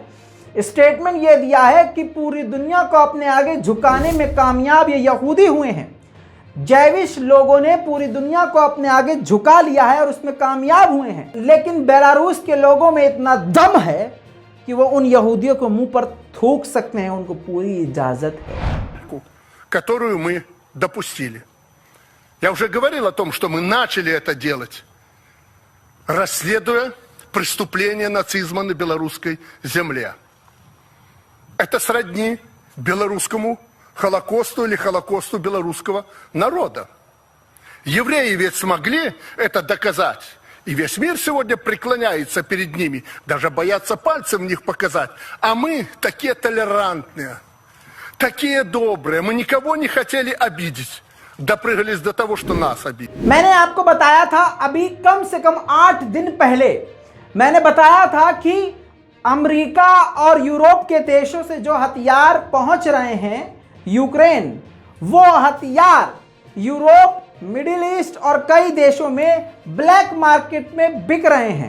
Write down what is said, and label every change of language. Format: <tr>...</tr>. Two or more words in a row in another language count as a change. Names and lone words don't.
<hi>स्टेटमेंट यह दिया है कि पूरी दुनिया को अपने आगे झुकाने में कामयाब ये यहूदी हुए हैं। जैविश लोगों ने पूरी दुनिया को अपने आगे झुका लिया है और उसमें कामयाब हुए हैं, लेकिन बेलारूस के लोगों में इतना दम है कि वो उन यहूदियों को मुंह पर थूक सकते हैं। उनको पूरी इजाजत है।</hi> <ru>которую мы допустили. Я уже говорил о том, что мы начали это делать, расследуя преступление нацизма на белорусской земле. Это сродни белорусскому Холокосту или Холокосту белорусского народа. Евреи ведь смогли это доказать. И весь мир сегодня преклоняется перед ними, даже боятся пальцем в них показать. А мы такие толерантные, такие добрые, мы никого не хотели обидеть. Допрыгались до того, что нас обидели.</ru> <hi>मैंने आपको बताया था अभी कम से कम 8 दिन पहले मैंने बताया था कि अमेरिका और यूरोप के देशों से जो हथियार पहुंच रहे हैं यूक्रेन, वो हथियार यूरोप, मिडिल ईस्ट और कई देशों में</hi> <en>black market</en> <hi>में बिक रहे हैं।</hi>